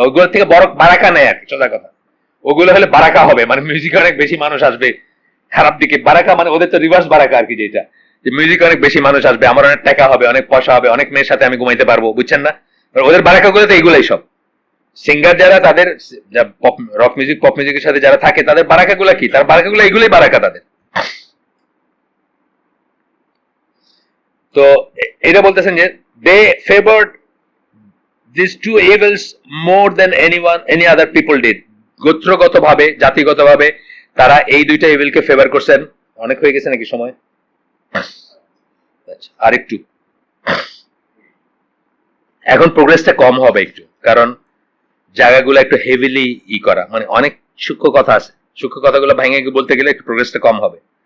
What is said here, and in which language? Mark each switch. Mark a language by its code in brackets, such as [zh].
[bn] ওইগুলোর থেকে বড় বারাকা নেয় আর কি, সোজা কথা। ওগুলো হলে বারাকা হবে, মানে মিউজিকে অনেক বেশি মানুষ আসবে, খারাপ দিকে বারাকা মানে ওদের তো রিভার্স বারাকা আর কি, যেটা যে মিউজিকে অনেক বেশি মানুষ আসবে, আমার অনেক টাকা হবে, অনেক পয়সা হবে, অনেক মেয়ের সাথে আমি ঘুমাইতে পারবো, বুঝছেন না? ওদের বারাকা গুলো তো এইগুলাই সব। সিঙ্গার যারা, তাদের রক মিউজিক পপ মিউজিকের সাথে যারা থাকে, তাদের বারাকা গুলা কি? তার বারাকা গুলো এগুলোই বারাকা তাদের। তো এটা বলতেছেন যে [en] they favored these two evils more than any other people did. [bn] গোত্রগতভাবে, জাতিগতভাবে তারা এই দুইটা ইভিলকে ফেভার করছেন। অনেক হয়ে গেছে নাকি সময়? আরেকটু, এখন প্রোগ্রেসটা কম হবে একটু, কারণ জায়গাগুলো একটু হেভিলি করা, মানে অনেক সূক্ষ্ম কথা আছে, সূক্ষ্ম কথাগুলো ভেঙে বলতে গেলে একটু প্রোগ্রেসটা কম হবে।